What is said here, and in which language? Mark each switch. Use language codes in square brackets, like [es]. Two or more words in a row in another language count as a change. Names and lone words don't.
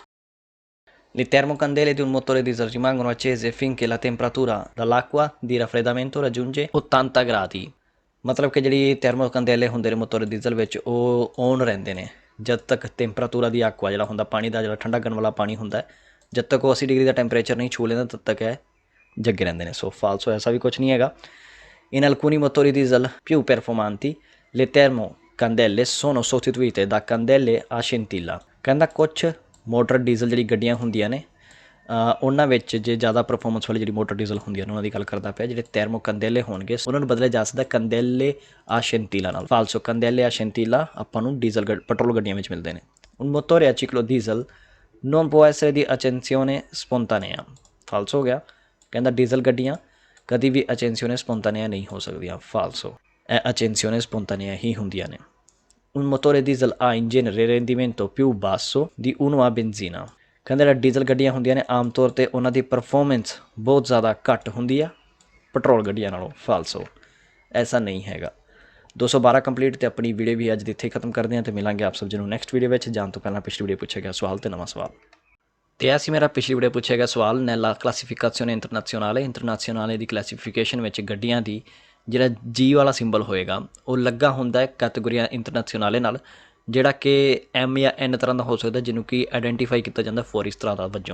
[it] Le termocandele di un motore diesel rimangono accese finché la temperatura dell'acqua di raffreddamento raggiunge 80 gradi। [pa] ਮਤਲਬ ਕਿ ਜਿਹੜੀ ਥਰਮੋਕੰਡੇਲੇ ਹੁੰਦੇ ਨੇ ਮੋਟਰ ਡੀਜ਼ਲ ਵਿੱਚ ਉਹ ਔਨ ਰਹਿੰਦੇ ਨੇ ਜਦ ਤੱਕ ਟੈਂਪਰਾਤੂਰਾ ਦੀ ਆਕਵਾ ਜਿਹੜਾ ਹੁੰਦਾ ਪਾਣੀ ਦਾ, ਜਿਹੜਾ ਠੰਡਾ ਕਰਨ ਵਾਲਾ ਪਾਣੀ ਹੁੰਦਾ, ਜਦ ਤੱਕ ਉਹ 80 ਡਿਗਰੀ ਦਾ ਟੈਂਪਰੇਚਰ ਨਹੀਂ ਛੂ ਲੈਂਦਾ ਤਦ ਤੱਕ ਇਹ ਜੱਗੇ ਰਹਿੰਦੇ ਨੇ। ਸੋ ਫਾਲਸੋ, ਐਸਾ ਵੀ ਕੁਛ ਨਹੀਂ ਹੈਗਾ। [it] In alcuni motori diesel più performanti le termocandele sono sostituite da candele a scintilla। [pa] ਕਹਿੰਦਾ ਕੁਛ ਮੋਟਰ ਡੀਜ਼ਲ ਜਿਹੜੀ ਗੱਡੀਆਂ ਹੁੰਦੀਆਂ ਨੇ ਉਹਨਾਂ ਵਿੱਚ ਜੇ ਜ਼ਿਆਦਾ ਪਰਫੋਰਮੈਂਸ ਵਾਲੀ ਜਿਹੜੀ ਮੋਟਰ ਡੀਜ਼ਲ ਹੁੰਦੀਆਂ ਨੇ ਉਹਨਾਂ ਦੀ ਗੱਲ ਕਰਦਾ ਪਿਆ, ਜਿਹੜੇ ਥਰਮੋਕੰਡੇਲੇ ਹੋਣਗੇ ਉਹਨਾਂ ਨੂੰ ਬਦਲਿਆ ਜਾ ਸਕਦਾ [it] candele a scintilla [pa] ਨਾਲ। ਫਾਲਸੋ, [it] candele a scintilla [pa] ਆਪਾਂ ਨੂੰ ਡੀਜ਼ਲ ਪੈਟਰੋਲ ਗੱਡੀਆਂ ਵਿੱਚ ਮਿਲਦੇ ਨੇ। [it] un motore a ciclo diesel non può essere di accensione spontanea। [pa] ਫਾਲਸੋ ਹੋ ਗਿਆ, ਕਹਿੰਦਾ ਡੀਜ਼ਲ ਗੱਡੀਆਂ ਕਦੀ ਵੀ [it] accensione spontanea [pa] ਨਹੀਂ ਹੋ ਸਕਦੀਆਂ। ਫਾਲਸੋ, ਇਹ [it] accensione spontanea [pa] ਹੀ ਹੁੰਦੀਆਂ ਨੇ। [it] un motore diesel ha in genere rendimento più basso di uno a benzina। [pa] ਕਹਿੰਦੇ ਜਿਹੜਾ ਡੀਜ਼ਲ ਗੱਡੀਆਂ ਹੁੰਦੀਆਂ ਨੇ ਆਮ ਤੌਰ 'ਤੇ ਉਹਨਾਂ ਦੀ ਪਰਫੋਰਮੈਂਸ ਬਹੁਤ ਜ਼ਿਆਦਾ ਘੱਟ ਹੁੰਦੀ ਆ ਪੈਟਰੋਲ ਗੱਡੀਆਂ ਨਾਲੋਂ। ਫਾਲਸੋ, ਐਸਾ ਨਹੀਂ ਹੈਗਾ। 212 ਕੰਪਲੀਟ ਅਤੇ ਆਪਣੀ ਵੀਡੀਓ ਵੀ ਅੱਜ ਦੀ ਇੱਥੇ ਖਤਮ ਕਰਦੇ ਹਾਂ ਅਤੇ ਮਿਲਾਂਗੇ ਆਪ ਸਭ ਜੀ ਨੂੰ [en] next video [pa] ਵਿੱਚ। ਜਾਣ ਤੋਂ ਪਹਿਲਾਂ ਪਿਛਲੀ ਵੀਡੀਓ ਪੁੱਛਿਆ ਗਿਆ ਸਵਾਲ ਅਤੇ ਨਵਾਂ ਸਵਾਲ। ਅਤੇ ਇਹ ਸੀ ਮੇਰਾ ਪਿਛਲੀ ਵੀਡੀਓ ਪੁੱਛਿਆ ਗਿਆ ਸਵਾਲ, [it] nella classificazione internazionale [pa] ਦੀ ਕਲਾਸੀਫਿਕੇਸ਼ਨ ਵਿੱਚ ਗੱਡੀਆਂ ਦੀ ਜਿਹੜਾ ਜੀ ਵਾਲਾ ਸਿੰਬਲ ਹੋਏਗਾ ਉਹ ਲੱਗਾ ਹੁੰਦਾ ਹੈ [it] categoria internazionale [pa] ਨਾਲ, ਜਿਹੜਾ ਕਿ ਐਮ ਜਾਂ ਐਨ ਤਰ੍ਹਾਂ ਦਾ ਹੋ ਸਕਦਾ, ਜਿਹਨੂੰ ਕਿ ਆਈਡੈਂਟੀਫਾਈ ਕੀਤਾ ਜਾਂਦਾ ਫੋਰ ਇਸ ਤਰ੍ਹਾਂ ਦਾ ਵਜੋਂ।